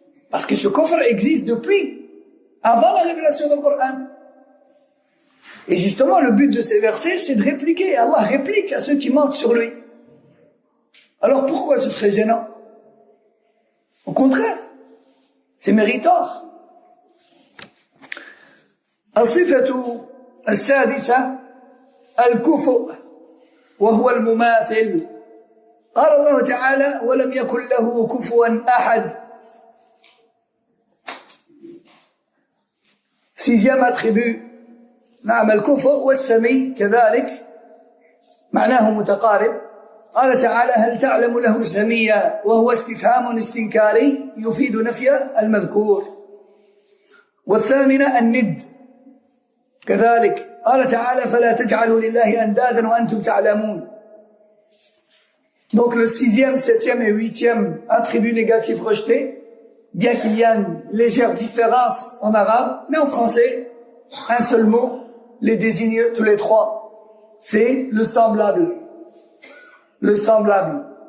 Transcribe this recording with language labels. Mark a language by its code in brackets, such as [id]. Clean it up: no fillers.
[fr] Parce que ce kufr existe depuis, avant la révélation du Coran. Et justement, le but de ces versets, c'est de répliquer. Allah réplique à ceux qui mentent sur lui. Alors pourquoi ce serait gênant? Au contraire, c'est méritoire. [ar] الصفة السادسة الكفؤ وهو المماثل. قال الله تعالى ولم يكن له كفوا أحد. [fr] Sixième attribut. [ar] نعم الكفؤ والسمي كذلك معناه متقارب. قال تعالى هل تعلم له سميا وهو استفهام استنكاري يفيد نفي المذكور. والثامنة الند كذلك قال تعالى فلا تجعلوا لله أندادا وأنتم تعلمون. [fr] Donc le sixième, septième et huitième attribut négatif rejeté, bien qu'il y a une légère différence en arabe, mais en français, un seul mot les désigne tous les trois. C'est le semblable. Le semblable.